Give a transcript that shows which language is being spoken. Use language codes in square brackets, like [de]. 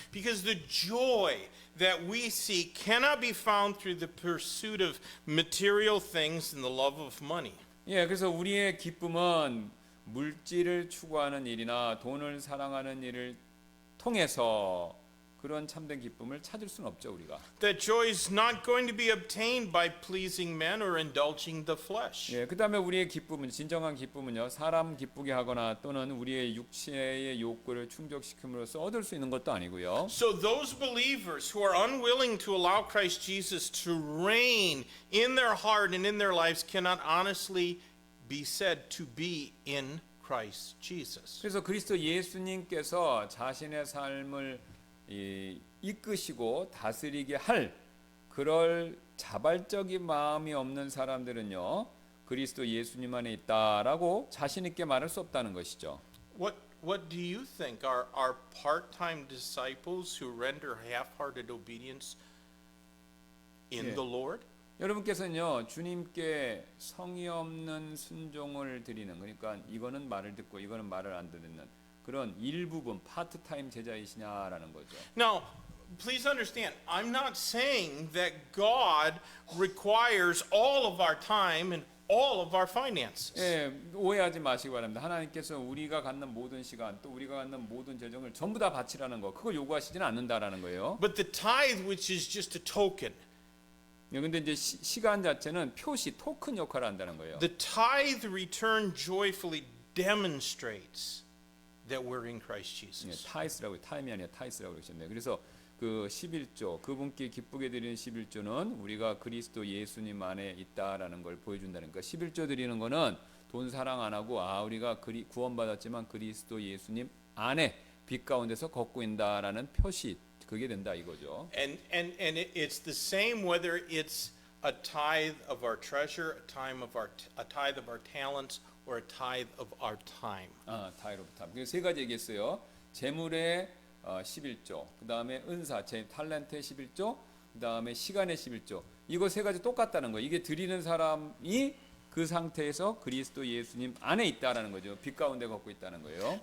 [en] Because the joy that we seek cannot be found through the pursuit of material things and the love of money. [ko] 예, 그래서 우리의 기쁨은 물질을 추구하는 일이나 돈을 사랑하는 일을 통해서 그런 참된 기쁨을 찾을 수는 없죠 우리가. [en] That joy is not going to be obtained by pleasing men or indulging the flesh. [ko] 예, 그다음에 우리의 기쁨은 진정한 기쁨은요 사람 기쁘게 하거나 또는 우리의 육체의 욕구를 충족시킴으로써 얻을 수 있는 것도 아니고요. [en] So those believers who are unwilling to allow Christ Jesus to reign in their heart and in their lives cannot honestly be said to be in Christ Jesus. [ko] 그래서 그리스도 예수님께서 자신의 삶을 이끄시고 다스리게 할 그럴 자발적인 마음이 없는 사람들은요 그리스도 예수님 안에 있다라고 자신 있게 말할 수 없다는 것이죠. [en] What do you think are part-time disciples who render half-hearted obedience in [ko] 예. [en] the Lord? [ko] 여러분께서는요 주님께 성의 없는 순종을 드리는 그러니까 이거는 말을 듣고 이거는 말을 안 듣는 그런 일부분 파트타임 제자이시냐라는 거죠. [en] Now, please understand, I'm not saying that God requires all of our time and all of our finances. [ko] 예, 오해하지 마시기 바랍니다. 하나님께서 우리가 갖는 모든 시간 또 우리가 갖는 모든 재정을 전부 다 바치라는 거 그걸 요구하시지는 않는다라는 거예요. [en] But the tithe, which is just a token, [ko] 근데 이제 시간 자체는 표시 토큰 역할을 한다는 거예요. [en] the tithe return joyfully demonstrates that we're in Christ Jesus. [ko] 타이스라고 타임이 아니라 타이스라고 그러셨네요. 그래서 그 11조 그분께 기쁘게 드리는 11조는 우리가 그리스도 예수님 안에 있다라는 걸 보여준다는 거예요. 11조 드리는 거는 돈 사랑 안 하고 우리가 구원받았지만 그리스도 예수님 안에 빛 가운데서 걷고 있다라는 표시 그게 된다 이거죠. [en] And it's the same whether it's a tithe of our treasure, a tithe of our talents, or a tithe of our time. [ko] 타이로 탑. 그 세 가지 얘기했어요. 재물의 11조, 그 다음에 은사, 제 탤런트의 11조, 그 다음에 시간의 11조. 이거 세 가지 똑같다는 거예요. 이게 드리는 사람이 그 상태에서 그리스도 예수님 안에 있다라는 거죠. 빛 가운데 걷고 있다는 거예요.